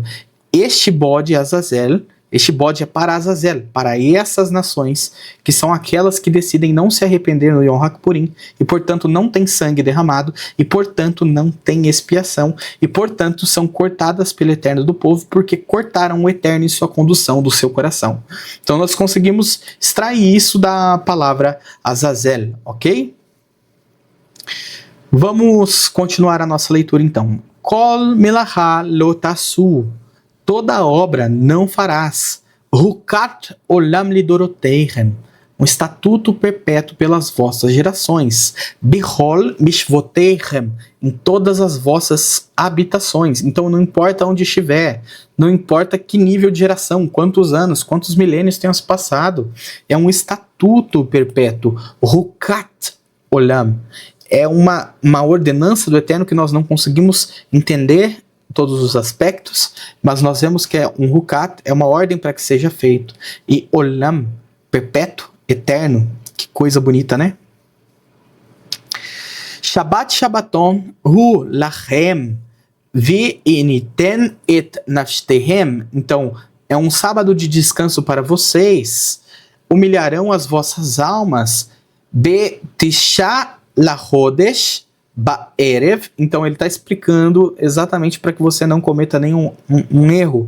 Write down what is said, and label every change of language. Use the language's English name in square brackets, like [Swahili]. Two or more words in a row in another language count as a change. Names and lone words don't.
[Portuguese] Este bode, Azazel, este bode é para Azazel, para essas nações, que são aquelas que decidem não se arrepender no Yom HaKippurim, e portanto não tem sangue derramado, e portanto não tem expiação, e portanto são cortadas pelo Eterno do povo, porque cortaram o Eterno em sua condução do seu coração. Então nós conseguimos extrair isso da palavra Azazel, ok? Vamos continuar a nossa leitura então. [Hebrew] כל מלאכה לא תעשו. [Portuguese] Toda obra não farás. [Hebrew] חקת עולם לדרתיכם. [Portuguese] Um estatuto perpétuo pelas vossas gerações. [Hebrew] בכל מושבתיכם. [Portuguese] Em todas as vossas habitações. Então não importa onde estiver. Não importa que nível de geração. Quantos anos, quantos milênios tenham se passado. É um estatuto perpétuo. [Hebrew] חקת עולם. [Portuguese] É uma ordenança do Eterno que nós não conseguimos entender todos os aspectos, mas nós vemos que é um hukat, é uma ordem para que seja feito. E olam, perpétuo, eterno, que coisa bonita, né? [Hebrew] שבת שבתון הוא לכם ועניתם את נפשתיכם. [Portuguese] Então, é um sábado de descanso para vocês. Humilharão as vossas almas. [Hebrew] בתשעה לחדש בערב. [Portuguese] Então ele está explicando exatamente para que você não cometa nenhum erro.